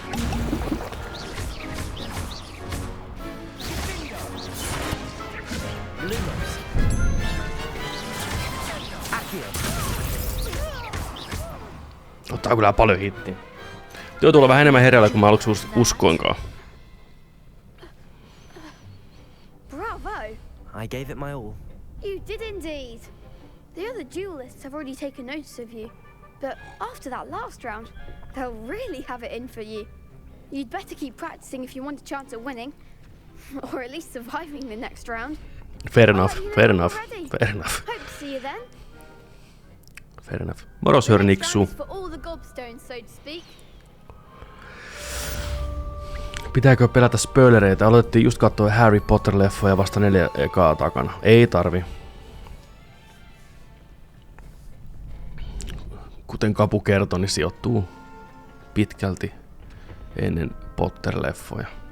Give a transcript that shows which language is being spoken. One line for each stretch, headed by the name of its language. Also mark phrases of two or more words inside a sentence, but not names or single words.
English: Lumos! Accio!
Finnish: Ottaa kyllä paljon hittiä. Työ tulee vähän enemmän hereillä kuin mä aluksi uskoinkaan.
English: Bravo! I gave it my all. You did indeed. The other duelists have already taken notice of you, but after that last round, they'll really have it in for you. You'd better keep practicing if you want a chance at winning, or at least surviving the next round. Fair enough, fair enough, Already. fair enough, Hope to see you then. fair enough.
Finnish: Moros hör Niksu.
English: For all the gobstones, so to speak.
Finnish: Pitääkö pelätä spoilereita? Aloitettiin just katsoa Harry Potter-leffoja vasta 4 ekaa takana. Ei tarvi. Kuten Kapu kertoi, niin sijoittuu pitkälti ennen Potter-leffoja.